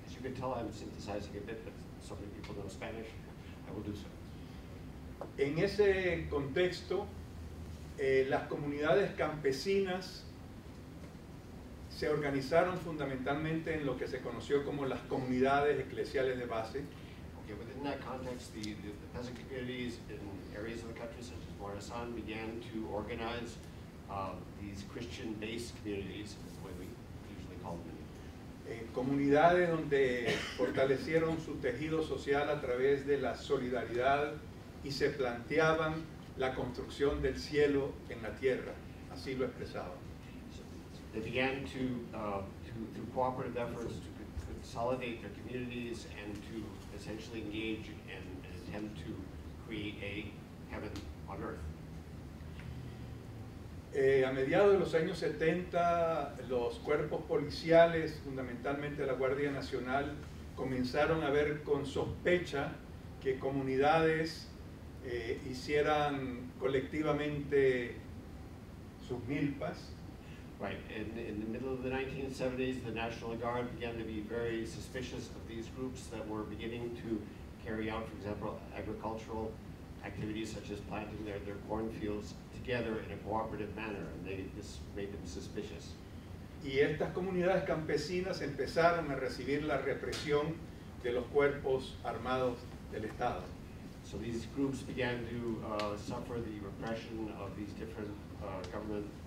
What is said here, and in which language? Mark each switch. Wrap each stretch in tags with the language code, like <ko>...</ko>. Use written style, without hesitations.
<en>As you can tell, I'm synthesizing a bit, but so many people know Spanish. I will do so.</en> <es>En ese contexto, las comunidades campesinas se organizaron fundamentalmente en lo que se conoció como las comunidades eclesiales de base.</es> <en>Okay, within that context, the peasant communities in areas of the country such as Morazan began to organize these Christian-based communities, is the way we usually call them.</en> <es>Comunidades donde fortalecieron su tejido social a través de la solidaridad y se planteaban la construcción del cielo en la tierra, así lo expresaban.</es> <en>They began to through cooperative efforts, to consolidate their communities and to essentially engage in an attempt to create a heaven on earth.</en> <es>A mediados de los años 70, los cuerpos policiales, fundamentalmente la Guardia Nacional, comenzaron a ver con sospecha que comunidades hicieran colectivamente sus milpas.</es> <en>Right, in the middle of the 1970s, the National Guard began to be very suspicious of these groups that were beginning to carry out, for example, agricultural activities such as planting their cornfields together in a cooperative manner, and this made them suspicious.</en> <es>Y estas comunidades campesinas empezaron a recibir la represión de los cuerpos armados del Estado.</es> <en>So these groups began to suffer the repression of these different government</en>